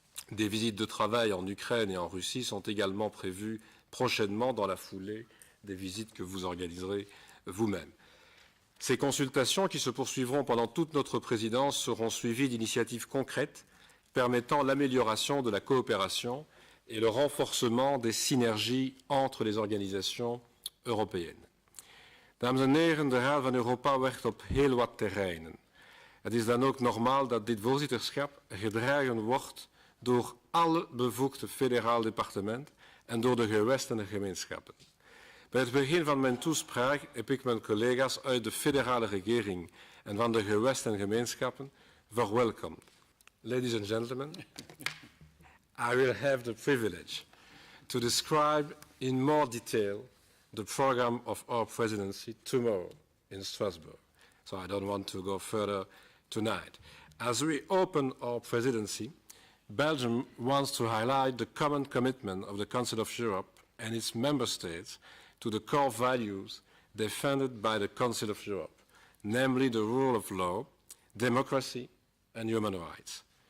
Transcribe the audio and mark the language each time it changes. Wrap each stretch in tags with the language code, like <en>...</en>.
<fr>Des visites de travail en Ukraine et en Russie sont également prévues prochainement dans la foulée des visites que vous organiserez vous-même. Ces consultations, qui se poursuivront pendant toute notre présidence, seront suivies d'initiatives concrètes permettant l'amélioration de la coopération et le renforcement des synergies entre les organisations européennes.</fr> <nl>Dames en heren, de Raad van Europa werkt op heel wat terreinen. Het is dan ook normaal dat dit voorzitterschap gedragen wordt door alle bevoegde federaal departement en door de gewesten en de gemeenschappen. Bij het begin van mijn toespraak heb ik mijn collega's uit de federale regering en van de gewesten en gemeenschappen verwelkomd.</nl> <en>Ladies and gentlemen, I will have the privilege to describe in more detail the program of our presidency tomorrow in Strasbourg. So I don't want to go further tonight. As we open our presidency, Belgium wants to highlight the common commitment of the Council of Europe and its member states to the core values defended by the Council of Europe, namely the rule of law, democracy, and human rights.</en>